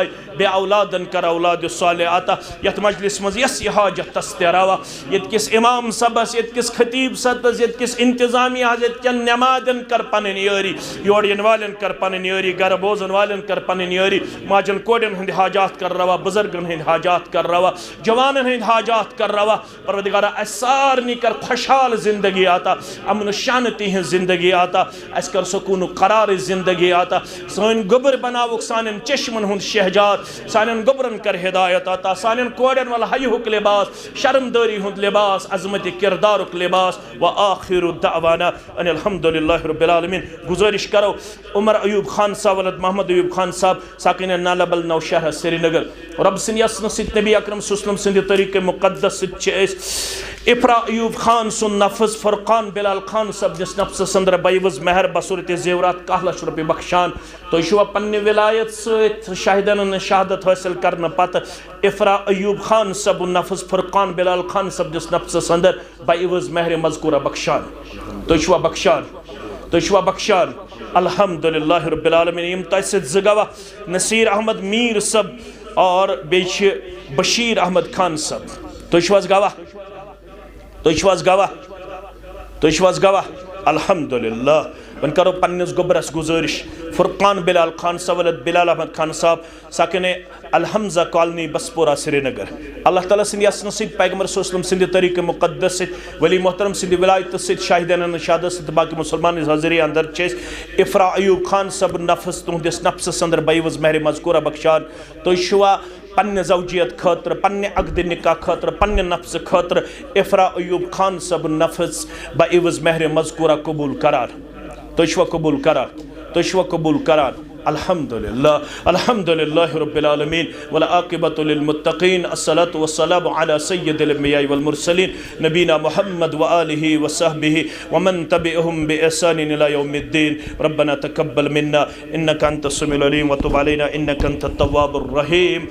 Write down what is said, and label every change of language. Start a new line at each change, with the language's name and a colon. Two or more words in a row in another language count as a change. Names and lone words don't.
Kashmiri: बे औलादन कर औलाद सालेह आता। यत मजलिस मज यस हाजत तस्तरावा, यत किस इमाम सबस, यत किस खतीब सतस, यत किस इंतजामिया, यत किन नमाजन कर पन्न यारी, योर यन वालन कर पन्न यारी, गर बोजन वालन कर पन्न यारी। माजन कोडन हंद हाजात कर रवा, बुजुर्गन हंद हाजात कर रवा, जवानन हंद हाजात कर रवा। परवदिगारा सारनी कर खुशहाल जिंदगी आता, अमन शांति हंद जिंदगी आता, अस कर सुकून करार जिंदगी आता। सन गुबर बनावुक सानन चश्मन हुंद शहजाद, सानन गुबरन कर हिदायत आता, सानन कोडन वल हयुक लिबास, शर्मदारी हुंद लिबास, अजमत किरदारुक लिबास।
Arabic: وآخر دعوانا أن الحمد لله رب العالمين.
Kashmiri: गुजारिश करो उमर अयूब खान साहब वलद मोहम्मद अयूब खान साहब साकिन नालाबल नौशहर श्रीनगर। रब सिंह यसन सित नबी अकरम
Arabic: صلى الله عليه وسلم
Kashmiri: सिंह तरीके मुक़द्दस सित इफ्रा अयूब खान सुन नफस फुरकान बिलाल खान सब जिस नफ्स संदर बैवज महर बसूरत जेवरात 1 लाख रुपये बख्शान। तो शुआ पन्ने विलायत सत शाहिदन शहादत हासिल करने पत इफ्रा अयूब खान सब नफस फुरकान बिलाल खान सब जिस नफ्स संदर बैवज महर मज़कूरा बख्शान। तो शुआ बख्शान, तो शुआ बख्शान।
Arabic: الحمد لله رب العالمين.
Kashmiri: यम तसित ज़गवा नसीर अहमद मीर सब और बेश बशीर अहमद खान सब। तो शुआ गवाह, तो शुआ गवाह, तो शुआ गवाह।
Arabic: الحمد لله.
Kashmiri: वन करो पन्निस गुबरस गुजारिश फुरकान बिलाल खान साहब वलद बिलाल अहमद खान साहब साकिने अलहमजा कॉलोनी बसपोरा श्रीनगर। अल्लाह ताला सिंध यसन सित पैगंबर
Arabic: صلى الله عليه وسلم
Kashmiri: सिंध तरीके मुक़द्दस सित वली मोहतरम सिंध विलायत सित शाहिदान शहादत सित बाकी मुसलमान हाज़िरी अंदर चेस इफ्रा अयूब खान सब नफस तुहदिस नफ्स अंदर बैवज महर मज़कूरा बख्शान। तो शुआ पन्ने ज़ौजियत खतर, पन्ने अक़द निकाह खतर, पन्ने नफ्स खतर इफ्रा अयूब खान सब नफ्स बैवज महर मज़कूरा कबूल करार। तो शुआ कबूल करार, तो शुआ कबूल करार।
Arabic: الحمد لله، الحمد لله رب العالمين والعاقبة للمتقين. الصلاة والسلام على سيد الأنبياء والمرسلين نبينا محمد وآله وصحبه ومن تبعهم بإحسان إلى يوم الدين. ربنا تقبل منا إنك أنت السميع العليم وتب علينا إنك أنت التواب الرحيم.